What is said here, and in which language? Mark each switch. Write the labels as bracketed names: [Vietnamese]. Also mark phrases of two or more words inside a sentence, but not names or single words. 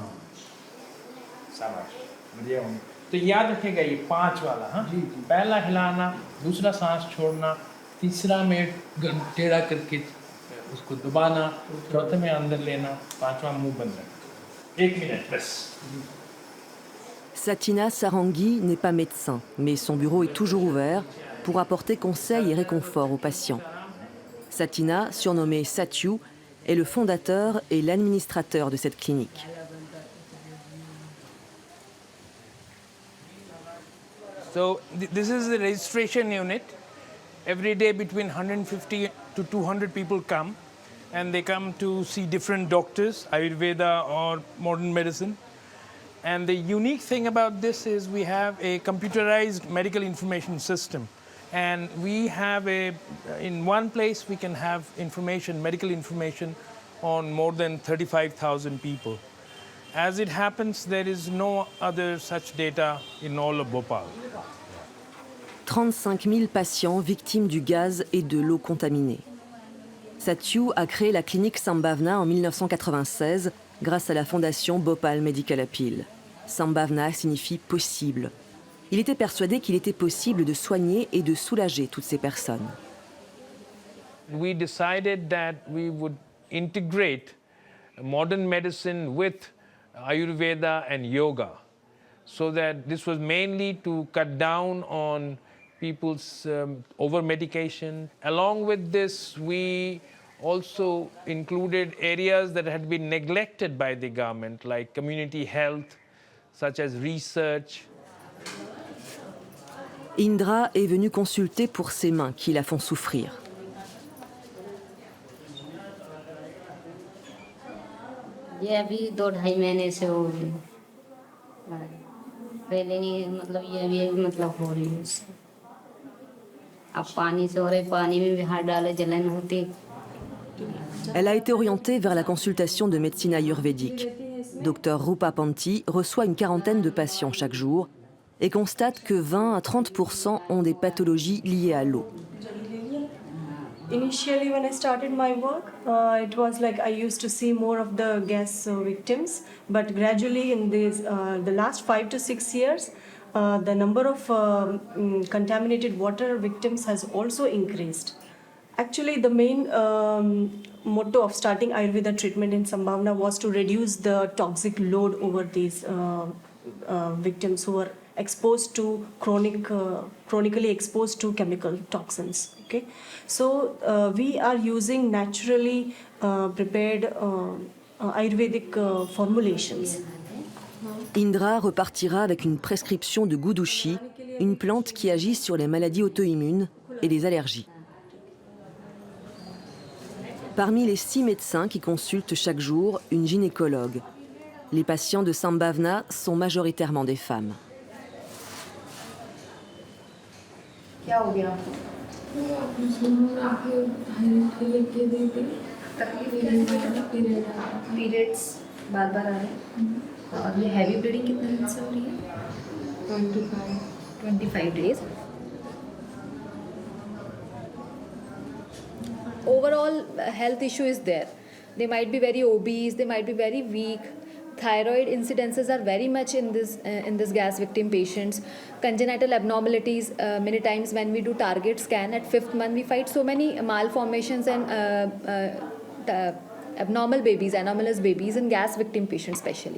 [Hindi] शाबाश, बढ़िया होंगे। तो याद रखेगा ये 5 वाला, हाँ जी। पहला हिलाना, दूसरा सांस छोड़ना, तीसरा में टेढ़ा करके उसको दबाना, चौथे में अंदर लेना, 5वां मुंह बंद रखना। 1 मिनट बस। [French] Satina Sarangui n'est pas médecin, mais son bureau est toujours ouvert pour apporter conseils et réconfort aux patients. Satina, surnommé Satyu, est le fondateur et l'administrateur de cette clinique. [English] So this is the registration unit. Every day between 150 to 200 people come, and they come to see different doctors, Ayurveda or modern medicine. And the unique thing about this is we have a computerized medical information system. And we have in one place we can have information, medical information on more than 35,000 people. As it happens, there is no other such data in all of Bhopal. [French] 35 000 patients victimes du gaz et de l'eau contaminée. Satyu a créé la clinique Sambhavna en 1996 grâce à la fondation Bhopal Medical Appeal. Sambhavna signifie possible. Il était persuadé qu'il était possible de soigner et de soulager toutes ces personnes. [English] We decided that we would integrate modern medicine with Ayurveda and yoga, so that this was mainly to cut down on people's over-medication. Along with this, we also included areas that had been neglected by the government, like community health, such as research. [French] Indra est venue consulter pour ses mains qui la font souffrir. [Hindi] ये अभी 2-2.5 महीने से हो रही है, पहले नहीं, मतलब ये अभी मतलब हो रही है। अब पानी से हो रहे, पानी में भी हाथ डाले जलन होती। [French] Elle a été orientée vers la consultation de médecine ayurvédique. Dr Rupa Panti reçoit une quarantaine de patients chaque jour et constate que 20 à 30% ont des pathologies liées à l'eau. [English] Initially, when I started my work, it was like I used to see more of the gas victims, but gradually in the last 5 to 6 years, the number of contaminated water victims has also increased. Actually, the main motto of starting Ayurveda treatment in Sambhavna was to reduce the toxic load over these victims who are exposed to chronically exposed to chemical toxins. Okay, so we are using naturally prepared Ayurvedic formulations. [French] Indra repartira avec une prescription de Gudushi, une plante qui agit sur les maladies auto-immunes et les allergies. Parmi les 6 médecins qui consultent chaque jour, une gynécologue. Les patients de Sambhavna sont majoritairement des femmes. [Hindi] क्या हो गया आपको? पीरियड्स बार-बार आ रहे हैं और ये [English] heavy bleeding [Hindi] कितने दिन से हो रही है? [English] 25 days. Overall health issue is there. They might be very obese, they might be very weak. Thyroid incidences are very much in this gas victim patients. Congenital abnormalities, many times when we do target scan at 5th month, we find so many malformations and abnormal babies, anomalous babies in gas victim patients especially.